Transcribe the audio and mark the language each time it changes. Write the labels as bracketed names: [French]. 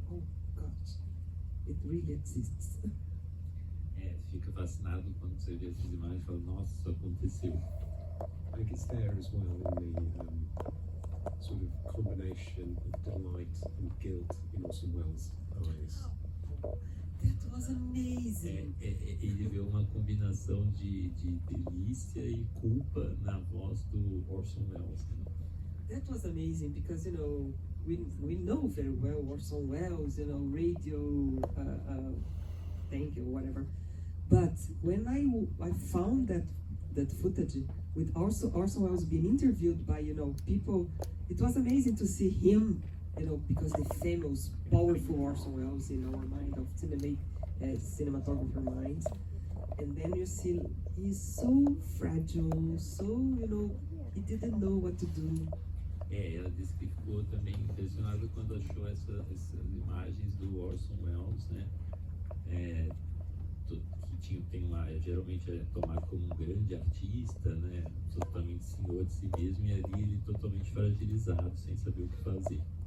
[English] Oh gosh, it really exists. [Portuguese] Fica fascinado quando você vê essas imagens e fala, nossa, isso aconteceu. [English] I think it's there as well in the sort of combination of delight and guilt in Orson Welles' eyes. That was amazing. [Portuguese] Ele vê uma combinação de delícia e culpa na voz do Orson Welles. [English] That was amazing because we know very well Orson Welles, radio, thank you, whatever. But when I found that footage with Orson Welles being interviewed by people, it was amazing to see him, because the famous, powerful Orson Welles in our mind of cinematographer minds, and then you see he's so fragile, so he didn't know what to do. [Portuguese] Ela disse que ficou também impressionada quando achou essas imagens do Orson Welles, né? Que geralmente é tomado como um grande artista, né? Totalmente senhor de si mesmo, e ali ele totalmente fragilizado, sem saber o que fazer.